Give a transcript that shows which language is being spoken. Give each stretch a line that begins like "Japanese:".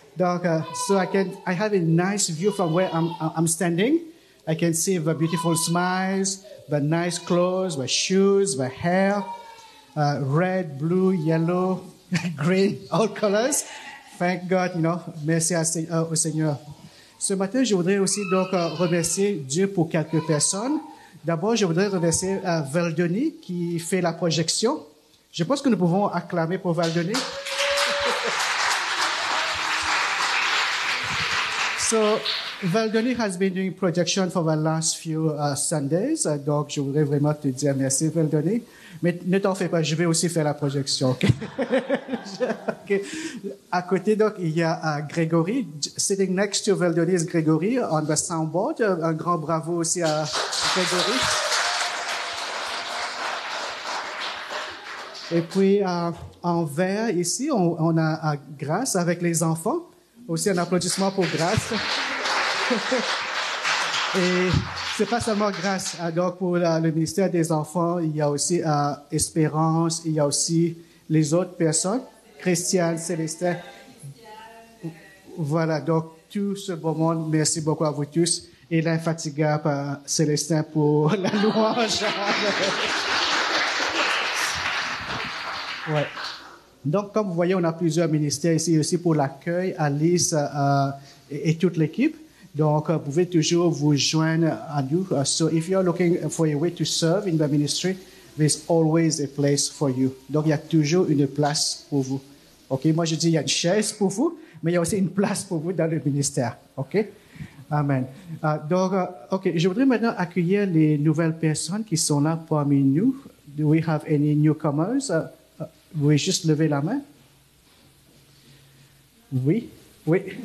English: Donc, so I have a nice view from where I'm standing. I can see the beautiful smiles, the nice clothes, the shoes, the hair, red, blue, yellow, green, all colors. Thank God,
French: merci au Seigneur. Ce matin, je voudrais aussi donc remercier Dieu pour quelques personnes. D'abord, je voudrais remercier Valdoni qui fait la projection. Je pense que nous pouvons acclamer pour Valdoni.
English: So, Valdoni has been doing projection for the last few Sundays.
French: Donc, je voudrais vraiment te dire merci, Valdoni. Mais ne t'en fais pas, je vais aussi faire la projection. Okay? Okay. À côté, donc, il y a Grégory.
English: Sitting next to Valdoni is Grégory on the soundboard.
French: Un grand bravo aussi à Grégory. Et puis, en vert, ici, on a Grâce avec les enfants. Aussi un applaudissement pour Grâce. Et c'est pas seulement Grâce. Donc, pour le ministère des enfants, il y a aussi Espérance, il y a aussi les autres personnes, Christiane, Célestin. Voilà, donc tout ce beau monde, merci beaucoup à vous tous. Et l'infatigable Célestin pour la louange. Ouais. Donc, comme vous voyez, on a plusieurs ministères ici aussi pour l'accueil, Alice et toute l'équipe. Donc, vous pouvez toujours vous joindre à nous.
English: So, if you're looking for a way to serve in the ministry, there's always a place for you.
French: Donc, il y a toujours une place pour vous. OK? Moi, je dis, il y a une chaise pour vous, mais il y a aussi une place pour vous dans le ministère. OK? Amen. Donc, OK, je voudrais maintenant accueillir les nouvelles personnes qui sont là parmi nous.
English: Do we have any newcomers?
French: Vous pouvez juste lever la main? Oui? Oui.